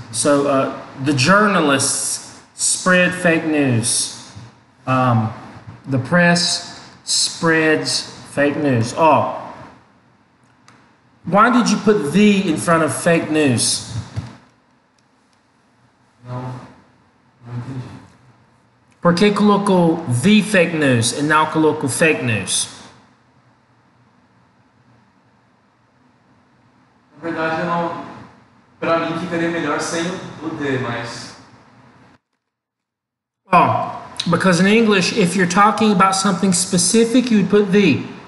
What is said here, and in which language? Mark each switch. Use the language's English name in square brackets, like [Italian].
[English] So the journalists spread fake news. The press spreads fake news. Oh, why did you put the in front of fake news? [Portuguese] Não entendi. Por que colocou [English] the fake news [Portuguese] e não colocou fake news? Na verdade, eu não. Pra mim ficaria melhor sem o de, mas. [English] Oh, because in English, if you're talking about something specific, you would put the.